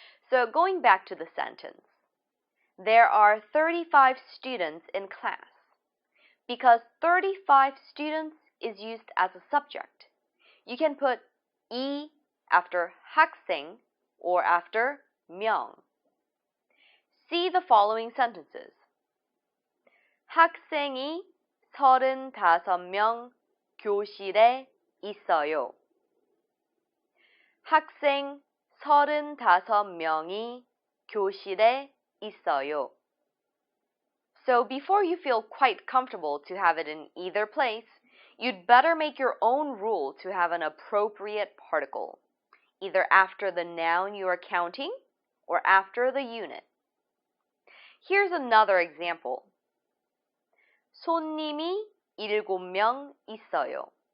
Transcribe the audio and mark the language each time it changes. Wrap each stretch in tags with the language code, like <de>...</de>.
<en>So going back to the sentence, there are 35 students in class. Because 35 students is used as a subject, you can put 이 after 학생 or after 명. See the following sentences.</en> <ko>학생이 35명 교실에 있어요. 학생 35명이 교실에 있어요.</ko> <en>So before you feel quite comfortable to have it in either place, you'd better make your own rule to have an appropriate particle, either after the noun you are counting or after the unit. Here's another example.</en> <ko>손님이 7명 있어요.</ko>